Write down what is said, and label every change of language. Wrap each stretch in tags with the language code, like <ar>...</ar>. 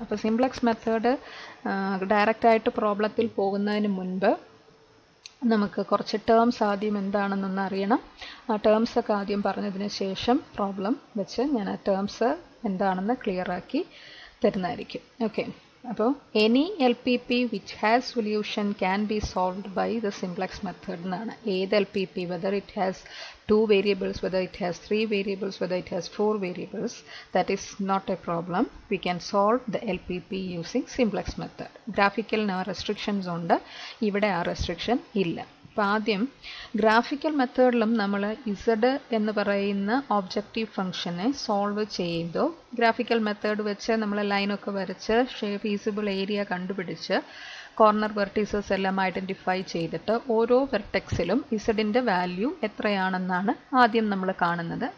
<ml>അപ്പോൾ simplex method ഡയറക്റ്റായിട്ട് പ്രോബ്ലത്തിൽ പോകുന്നതിന് മുൻപ് നമുക്ക് കുറച്ച് ടേംസ് ആദ്യം എന്താണെന്നൊന്ന് അറിയണം. ആ ടേംസ് ഒക്കെ ആദ്യം പറഞ്ഞതിന് ശേഷം പ്രോബ്ലം വെച്ച് ഞാൻ ആ ടേംസ് എന്താണെന്ന് ക്ലിയർ ആക്കി തരുന്നതായിരിക്കും. ഓക്കെ, അപ്പോൾ</ml> <en>any LPP which has solution can be solved by the simplex method</en> <ml>എന്നാണ്. ഏത്</ml> <en>LPP, whether it has 2 variables, whether it has 3 variables, whether it has 4 variables, that is not a problem. We can solve the LPP using simplex method.</en> <ml>Graphical restrictions ഉണ്ട്, ഇവിടെ ആ restriction ഇല്ല. അപ്പോൾ ആദ്യം graphical മെത്തേഡിലും നമ്മൾ Z എന്ന് പറയുന്ന objective ഫംഗ്ഷനെ സോൾവ് ചെയ്തു. ഗ്രാഫിക്കൽ മെത്തേഡ് വെച്ച് നമ്മൾ ലൈനൊക്കെ വരച്ച് ഫീസിബിൾ ഏരിയ കണ്ടുപിടിച്ച് കോർണർ വെർട്ടീസസ് എല്ലാം ഐഡൻറ്റിഫൈ ചെയ്തിട്ട് ഓരോ വെർട്ടെക്സിലും ഇസഡിൻ്റെ വാല്യൂ എത്രയാണെന്നാണ് ആദ്യം നമ്മൾ കാണുന്നത്.</ml>